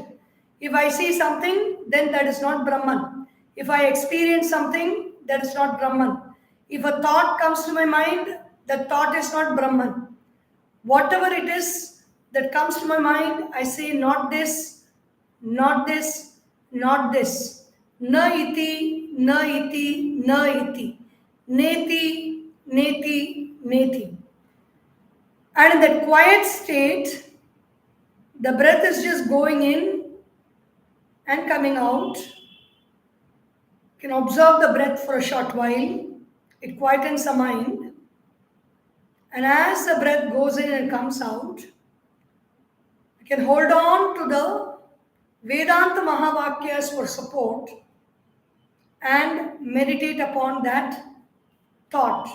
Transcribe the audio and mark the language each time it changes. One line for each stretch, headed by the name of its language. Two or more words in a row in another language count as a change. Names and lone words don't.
English: If I see something, then that is not Brahman. If I experience something, that is not Brahman. If a thought comes to my mind, that thought is not Brahman. Whatever it is that comes to my mind, I say not this, not this, not this.
Sanskrit: Na iti, na iti, na iti. Neti, neti, neti.
English: And in that quiet state, the breath is just going in and coming out. You can observe the breath for a short while. It quietens the mind. And as the breath goes in and comes out, you can hold on to the Vedanta Mahavakyas for support and meditate upon that thought.